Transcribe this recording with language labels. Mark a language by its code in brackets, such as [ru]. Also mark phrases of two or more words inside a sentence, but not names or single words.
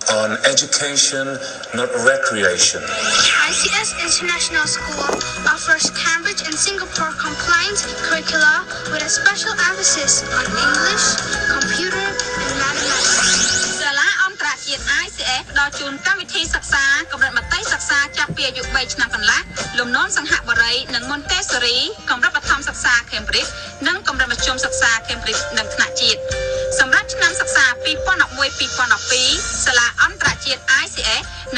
[en] on education, not recreation. ICS International School offers Cambridge and Singapore compliant curricula with a special emphasis on English, computer, and mathematics. [km] សាលាអន្តរជាតិ ICS ផ្ដល់ជូនកម្មវិធីសិក្សាកម្រិតមត្តេយ្យសិក្សាចាប់ពីអាយុ3ឆ្នាំកន្លះលំនាំសង្ហបុរីនិងមន្តេសរី កម្រិតបឋមសិក្សា Cambridge និងកម្រិតមធ្យមសិក្សា Cambridge និងថ្នាក់ជាតិសម្រាប់ឆ្នាំសិក្សា 2011-2012 សាលាអន្តរជាតិ ICS នឹង